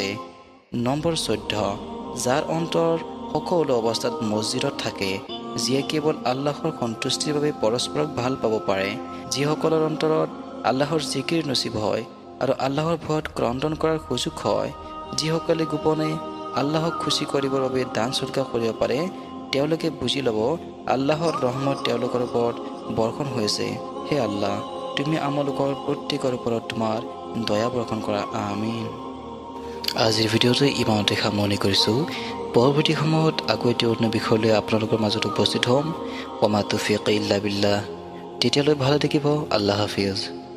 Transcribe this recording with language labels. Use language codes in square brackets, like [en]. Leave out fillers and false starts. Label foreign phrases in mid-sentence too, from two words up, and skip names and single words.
[as] নম্বৰ ১৪, যাৰ অন্তৰ সকলো অৱস্থাত মছজিদত থাকে, যিয়ে কেৱল আল্লাহৰ সন্তুষ্টিৰ বাবে পৰস্পৰক ভাল পাব পাৰে, যিসকলৰ অন্তৰত আল্লাহৰ জিকিৰ নচিব হয় আৰু আল্লাহৰ ভয়ত ক্ৰন্দন কৰাৰ সুযোগ হয়, যিসকলে গোপনে আল্লাহক খুচি কৰিবৰ বাবে দান সদকা কৰিব পাৰে, তেওঁলোকে বুজি ল'ব আল্লাহৰ ৰহমত তেওঁলোকৰ ওপৰত বৰ্ষণ হৈছে। হে আল্লাহ, তুমি আমালোকৰ প্ৰত্যেকৰ ওপৰত তোমাৰ দয়া বৰ্ষণ কৰা, আমিন। আজিৰ ভিডিঅ'টো ইমানতে সামৰণি কৰিছোঁ। পৰৱৰ্তী সময়ত আকৌ এটি অন্য বিষয় লৈ আপোনালোকৰ মাজত উপস্থিত হ'ম। [ar] وما توفيقي إلا بالله. [as] তেতিয়ালৈ ভালে থাকিব। আল্লাহ হাফিজ।